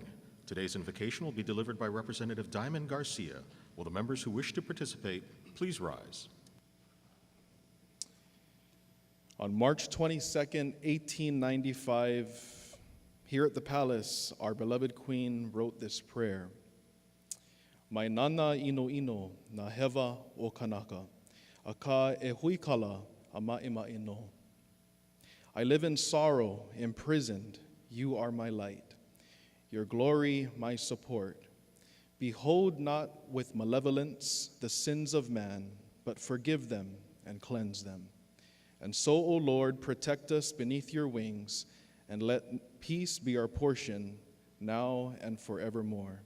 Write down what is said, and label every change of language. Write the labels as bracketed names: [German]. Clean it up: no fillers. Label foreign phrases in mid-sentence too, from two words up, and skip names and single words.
[English] Today's invocation will be delivered by Representative Diamond Garcia. Will the members who wish to participate please rise? On March 22nd, 1895, here at the palace, our beloved queen wrote this prayer. [Hawaiian] Mai nana ino ino na hewa o kanaka, a ka e huikala a maʻemaʻe no. [English] I live in sorrow, imprisoned, you are my light, your glory my support. Behold not with malevolence the sins of man, but forgive them and cleanse them. And so, O Lord, protect us beneath your wings, and let peace be our portion now and forevermore.